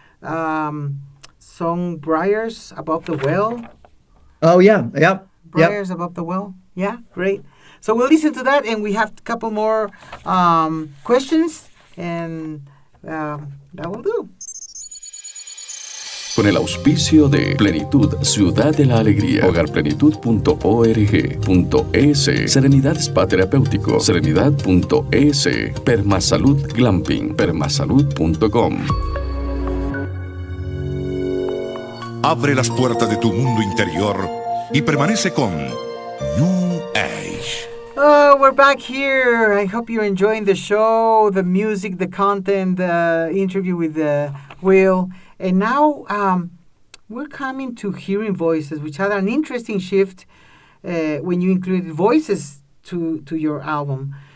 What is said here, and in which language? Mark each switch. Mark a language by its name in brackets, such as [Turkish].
[English] Song Briars Above the Well. Oh, yeah. Yep. Briars Above the Well. Yeah, great. So we'll listen to that, and we have a couple more questions, and that will do. [Spanish] Con el auspicio de Plenitud, Ciudad de la Alegría, hogarplenitud.org.es, Serenidad Spa Terapéutico, serenidad.es, Permasalud Glamping, permasalud.com. Abre las puertas de tu mundo interior y permanece con New Age. [English] Oh, we're back here. I hope you're enjoying the show, the music, the content, the interview with Will. And now we're coming to Hearing Voices, which had an interesting shift when you included voices to your album.